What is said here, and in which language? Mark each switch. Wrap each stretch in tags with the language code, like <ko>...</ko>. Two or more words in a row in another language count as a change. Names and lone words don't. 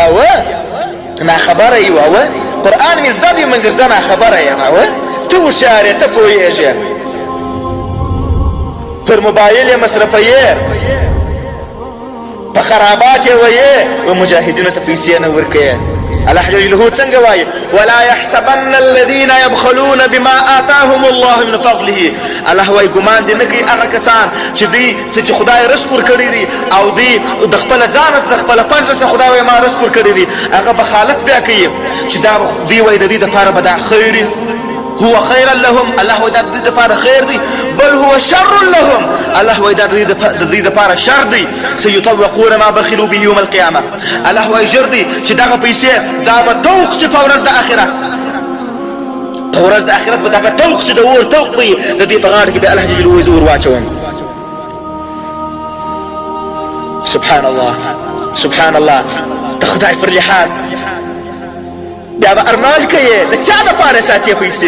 <ps>اوه ناخبره یې اوه قرآن مې زده دی مګر زه ناخبره یم. اوه ته هوښیار یې، ته پوهېږې، پر موبایل یې مصرفوې، په خرابات یې ویې، و مجاهدینو ته پیسې نه ورکوې.</ps> <ar>الله جل جلاله</ar> <ps>څنګه وایي</ps> <ar>ولا يحسبن الذين يبخلون بما آتاهم الله من فضله.</ar> <ps>الله وایي ګمان دې نه کوي هغه کسان چې خدای رزق ورکړی دي او دوی د خپل ځان د خپل فضل څخه خدای وایي ما رزق ورکړی دي، هغه بخالت بیا کوي چې دا دوی وایي د دې دپاره به دا خیر</ps> <ar>هو خيرا لهم،</ar> <ps>الله وایي دا د دې دپاره خیر دی، بل</ps> <ar>هو شر لهم،</ar> <ps>الله وایي دا د دې دپاره شر دی.</ps> <ar>سيطوقون ما بخلوا به يوم القيامه،</ar> <ps>الله وایي ژر دی چې دغه پیسې دا به توق شي په ورځ د آخرت، په ورځ د آخرت به دغه توق شي، د اور توق به د دې په غاړه کې به الله</ps> <ar>جل جلاله</ar> <ps>زور واچوم.</ps> <ar>سبحان الله سبحان الله،</ar> <ps>د خدای پر لحاظ بیا به ارمان کوي د چا دپاره ساتې پیسې.</ps>